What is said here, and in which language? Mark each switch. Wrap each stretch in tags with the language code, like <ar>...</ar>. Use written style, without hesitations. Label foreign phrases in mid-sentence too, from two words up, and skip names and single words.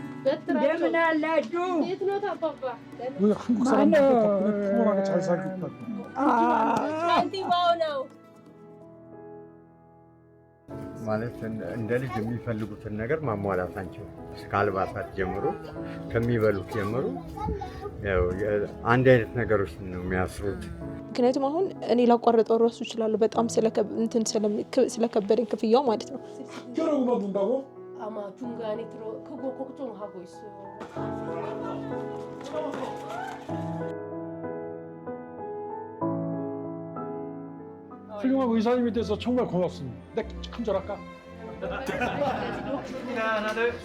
<am>እንደምን አላችሁ?</am> <ko>왜 한국 사람들 덕분에 평온하게 잘 살고 있다고.</ko> <am>ማለት እንደ ልጅ የሚፈልጉትን ነገር ማሟላት አንችል። ከአልባሳት ጀምሮ ከሚበሉት ጀምሮ ያው አንድ አይነት ነገሮች ነው የሚያስሩት። ምክንያቱም አሁን እኔ ላቋርጠው እራሱ እችላለሁ በጣም ስለከበደኝ ክፍያው ማለት ነው።</am> <ko>뼈를 뽑아준다고? 아마 중간에 들어 그거 걱정하고 있어요. 훌륭한 의사님이 돼서 정말 고맙습니다. 내 큰절할까? 하나 둘.</ko>